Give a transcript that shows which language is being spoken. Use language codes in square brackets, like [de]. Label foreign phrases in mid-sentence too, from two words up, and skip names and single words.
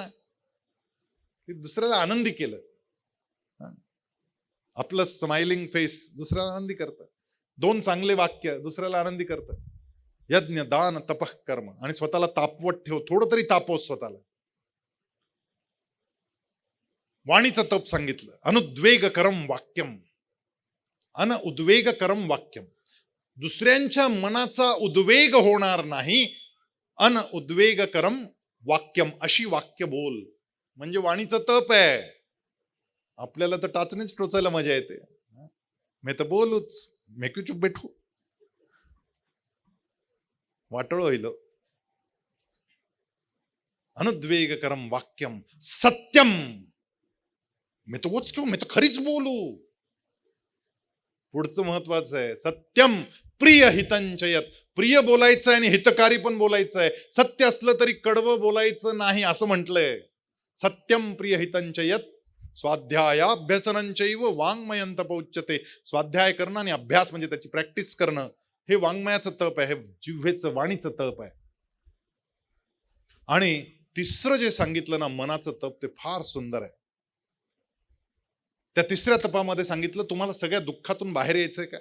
[mr] दुसऱ्याला आनंदी केलं, आपलं स्माइलिंग फेस दुसऱ्याला आनंदी करतं. 2 चांगले वाक्य दुसऱ्याला आनंदी करतं. [sa] यज्ञ दान तपः कर्म. [mr] आणि स्वतःला तापवत ठेव, थोडं तरी तापव स्वतःला. वाणीचं तप सांगितलं. [sa] अनुद्वेगकरम वाक्यम, अनउद्वेगकरम वाक्यम. [mr] दुसऱ्यांच्या मनाचा उद्वेग होणार नाही. [sa] अनउद्वेगकरम वाक्यम, [mr] अशी वाक्य बोल. म्हणजे वाणीचं तप आहे. आपल्याला तर टाचणीच टोचायला मजा येते. मी तर बोलूच, मी [hi] क्यों चुप बैठू, [mr] वाटोळ होईल. [sa] अनुद्वेगकरम वाक्यम सत्यम. [mr] मी तर वोच क्यों, मी तर खरीच बोलू. पुढचं महत्वाचं आहे. [sa] सत्यम प्रिय हितंचयत. [mr] प्रिय बोलायचं आणि हितकारी पण बोलायचं आहे. सत्य असलं तरी कडवं बोलायचं नाही असं म्हटलंय. [sa] सत्यम प्रिय हितंचयत स्वाध्यायाभ्यसनंचैव वाङ्मयंत पौच्यते. [mr] स्वाध्याय करणं आणि अभ्यास म्हणजे त्याची प्रॅक्टिस करणं, हे वाङ्मयाचं तप आहे, हे जिव्हेचं वाणीचं तप आहे. आणि तिसरं जे सांगितलं ना मनाचं तप, ते फार सुंदर आहे. त्या 3ऱ्या तपामध्ये सांगितलं, तुम्हाला सगळ्या दुःखातून बाहेर यायचंय का?